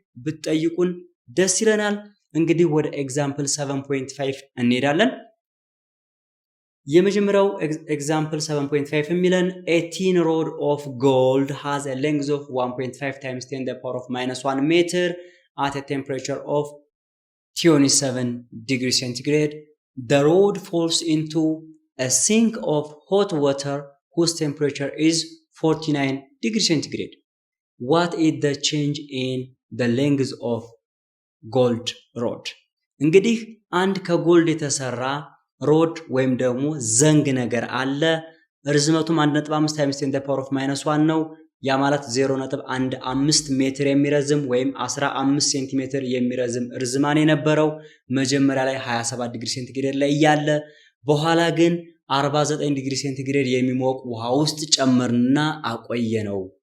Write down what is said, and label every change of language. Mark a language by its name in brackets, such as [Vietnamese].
[Amharic] ብትጠይቁን ደስ ይለናል። እንግዲህ ወደ ኤግዛምፕል 7.5 እንሄዳለን። የመጀመሪያው ኤግዛምፕል 7.5 የሚለን [English] a tin rod of gold has a length of 1.5 times 10 to the power of -1 meter at a temperature of 27 degrees centigrade. The rod falls into a sink of hot water whose temperature is 49 degrees centigrade. What is the change in the length of gold rod? [Amharic] እንግዲህ አንድ ከጎልድ የተሰራ ሮድ ወይም ደግሞ ዘንግ ነገር አለ። ርዝመቱም 1.5 times 10 to the power of -1 ነው። ያ ማለት 0.15 ሜትር የሚረዝም ወይም 15 ሴንቲሜትር የሚረዝም ርዝማኔ የነበረው መጀመሪያ ላይ 27 ዲግሪ ሴንቲግሬድ ላይ ያለ በኋላ ግን 49 ዲግሪ ሴንቲግሬድ የሚሞቅ ውሃ ውስጥ ጨመርንና አቆየ ነው።